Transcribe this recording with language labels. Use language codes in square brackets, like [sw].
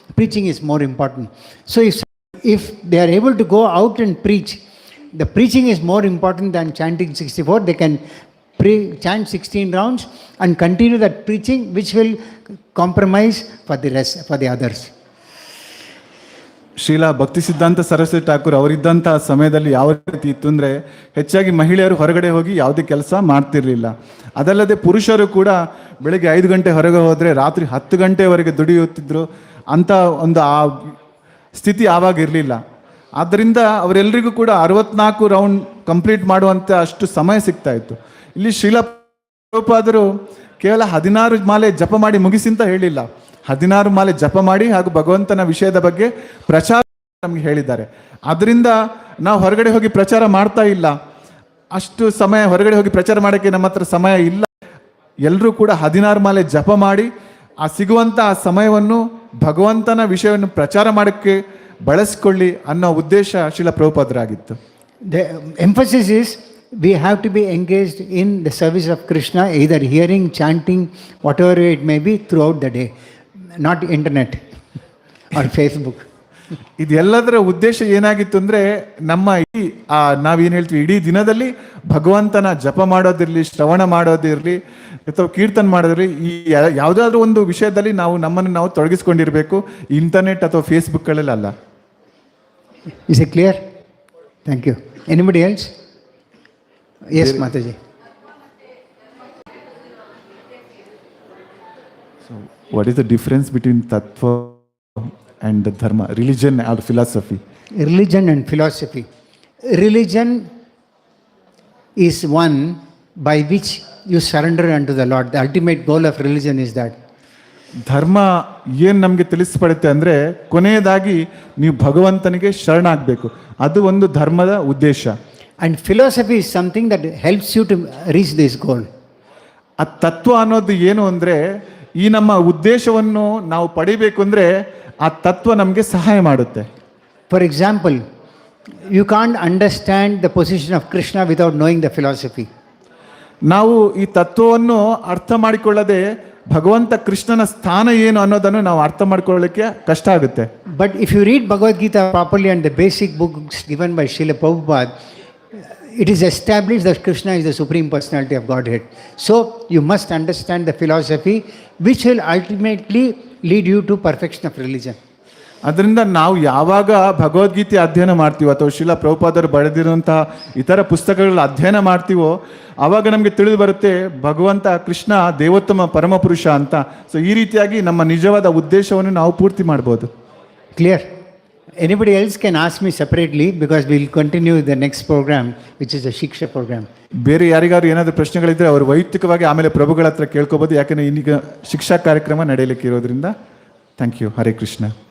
[en] Preaching is more important. So if they are able to go out and preach, the preaching is more important than chanting 64. They can chant 16 rounds and continue that preaching, which will compromise for the rest, for the others. [kn] Shreela ಭಕ್ತಿ ಸಿದ್ಧಾಂತ ಸರಸ್ವತಿ ಠಾಕೂರ್ ಅವರಿದ್ದಂಥ ಸಮಯದಲ್ಲಿ ಯಾವ ರೀತಿ ಇತ್ತು ಅಂದರೆ, ಹೆಚ್ಚಾಗಿ ಮಹಿಳೆಯರು ಹೊರಗಡೆ ಹೋಗಿ ಯಾವುದೇ ಕೆಲಸ ಮಾಡ್ತಿರ್ಲಿಲ್ಲ. ಅದಲ್ಲದೆ ಪುರುಷರು ಕೂಡ ಬೆಳಗ್ಗೆ 5 ಗಂಟೆ ಹೊರಗೆ ಹೋದರೆ ರಾತ್ರಿ 10 ಗಂಟೆವರೆಗೆ ದುಡಿಯುತ್ತಿದ್ದರು. ಅಂಥ ಒಂದು ಆ ಸ್ಥಿತಿ ಆವಾಗ ಇರಲಿಲ್ಲ. ಆದ್ದರಿಂದ ಅವರೆಲ್ಲರಿಗೂ ಕೂಡ 64 [en] round complete [kn] ಮಾಡುವಂಥ ಅಷ್ಟು ಸಮಯ ಸಿಗ್ತಾ ಇತ್ತು. ಇಲ್ಲಿ ಶ್ರೀಲಾ ಪ್ರಭುಪಾದರು ಕೇವಲ 16 ಮಾಲೆ ಜಪ ಮಾಡಿ ಮುಗಿಸಿ ಅಂತ ಹೇಳಿಲ್ಲ, 16 ಮಾಲೆ ಜಪ ಮಾಡಿ ಹಾಗೂ ಭಗವಂತನ ವಿಷಯದ ಬಗ್ಗೆ ಪ್ರಚಾರ ನಮಗೆ ಹೇಳಿದ್ದಾರೆ. ಆದ್ದರಿಂದ ನಾವು ಹೊರಗಡೆ ಹೋಗಿ ಪ್ರಚಾರ ಮಾಡ್ತಾ ಇಲ್ಲ, ಅಷ್ಟು ಸಮಯ ಹೊರಗಡೆ ಹೋಗಿ ಪ್ರಚಾರ ಮಾಡೋಕ್ಕೆ ನಮ್ಮ ಹತ್ರ ಸಮಯ ಇಲ್ಲ. ಎಲ್ಲರೂ ಕೂಡ 16 ಮಾಲೆ ಜಪ ಮಾಡಿ ಆ ಸಿಗುವಂಥ ಆ ಸಮಯವನ್ನು ಭಗವಂತನ ವಿಷಯವನ್ನು ಪ್ರಚಾರ ಮಾಡೋಕ್ಕೆ ಬಳಸ್ಕೊಳ್ಳಿ ಅನ್ನೋ ಉದ್ದೇಶ Srila ಪ್ರಭುಪಾದರಾಗಿತ್ತು. [en] The emphasis is we have to be engaged in the service of Krishna, either hearing, chanting, whatever it may be, throughout the day, not internet or Facebook. [kn] ಇದೆಲ್ಲದರ ಉದ್ದೇಶ ಏನಾಗಿತ್ತು ಅಂದರೆ ನಮ್ಮ ನಾವೇನು ಹೇಳ್ತೀವಿ ಇಡೀ ದಿನದಲ್ಲಿ ಭಗವಂತನ ಜಪ ಮಾಡೋದಿರಲಿ, ಶ್ರವಣ ಮಾಡೋದಿರಲಿ ಅಥವಾ ಕೀರ್ತನ ಮಾಡೋದಿರಲಿ, ಈ ಯಾವುದಾದ್ರೂ ಒಂದು ವಿಷಯದಲ್ಲಿ ನಮ್ಮನ್ನು ನಾವು ತೊಡಗಿಸ್ಕೊಂಡಿರಬೇಕು, ಇಂಟರ್ನೆಟ್ ಅಥವಾ ಫೇಸ್ಬುಕ್ಗಳಲ್ಲಿ ಅಲ್ಲ. [en] Is it clear? Thank you. Anybody else? Yes, Mataji. So, what is the difference between tattva and the dharma, religion or philosophy? Religion and philosophy. Religion is one by which you surrender unto the Lord. The ultimate goal of religion is that. [kn] ಧರ್ಮ ಏನು ನಮಗೆ ತಿಳಿಸ್ಪಡುತ್ತೆ ಅಂದರೆ ಕೊನೆಯದಾಗಿ ನೀವು ಭಗವಂತನಿಗೆ ಶರಣಾಗಬೇಕು, ಅದು ಒಂದು ಧರ್ಮದ ಉದ್ದೇಶ. [en] And philosophy is something that helps you to reach this goal. [kn] ಆ ತತ್ವ ಅನ್ನೋದು ಏನು ಅಂದರೆ ಈ ನಮ್ಮ ಉದ್ದೇಶವನ್ನು ನಾವು ಪಡಿಬೇಕು ಅಂದರೆ ಆ ತತ್ವ ನಮಗೆ ಸಹಾಯ ಮಾಡುತ್ತೆ. [en] For example, you can't understand the position of Krishna without knowing the philosophy. [kn] ನಾವು ಈ ತತ್ವವನ್ನು ಅರ್ಥ ಮಾಡಿಕೊಳ್ಳದೆ ಭಗವಂತ ಕೃಷ್ಣನ ಸ್ಥಾನ ಏನು ಅನ್ನೋದನ್ನು ನಾವು ಅರ್ಥ ಮಾಡ್ಕೊಳ್ಳಲಿಕ್ಕೆ ಕಷ್ಟ ಆಗುತ್ತೆ. [en] But if you read Bhagavad Gita properly and the basic books given by Srila Prabhupada, it is established that Krishna is the Supreme Personality of Godhead. So you must understand the philosophy which will ultimately lead you to perfection of religion. [kn] ಅದರಿಂದ ನಾವು ಯಾವಾಗ ಭಗವದ್ಗೀತೆ ಅಧ್ಯಯನ ಮಾಡ್ತೀವೋ ಅಥವಾ ಶ್ರೀಲ ಪ್ರಭುಪಾದರು ಬರೆದಿರುವಂತಹ ಇತರ ಪುಸ್ತಕಗಳ ಅಧ್ಯಯನ ಮಾಡ್ತೀವೋ ಆವಾಗ ನಮಗೆ ತಿಳಿದು ಬರುತ್ತೆ ಭಗವಂತ ಕೃಷ್ಣ ದೇವೋತ್ತಮ ಪರಮಪುರುಷ ಅಂತ. ಸೊ ಈ ರೀತಿಯಾಗಿ ನಮ್ಮ ನಿಜವಾದ ಉದ್ದೇಶವನ್ನು ನಾವು ಪೂರ್ತಿ ಮಾಡ್ಬೋದು. [en] Clear? Anybody else can ask me separately because we'll continue the next program which is a Shiksha program. [kn] ಬೇರೆ ಯಾರಿಗಾದ್ರು ಏನಾದರೂ ಪ್ರಶ್ನೆಗಳಿದ್ರೆ ಅವರು ವೈಯಕ್ತಿಕವಾಗಿ ಆಮೇಲೆ ಪ್ರಭುಗಳ ಹತ್ರ ಕೇಳ್ಕೋಬೋದು, ಯಾಕಂದರೆ ಇನ್ನೀಗ ಶಿಕ್ಷಾ ಕಾರ್ಯಕ್ರಮ ನಡೆಯಲಿಕ್ಕೆ ಇರೋದ್ರಿಂದ. [en] Thank you. [kn] ಹರೇ ಕೃಷ್ಣ.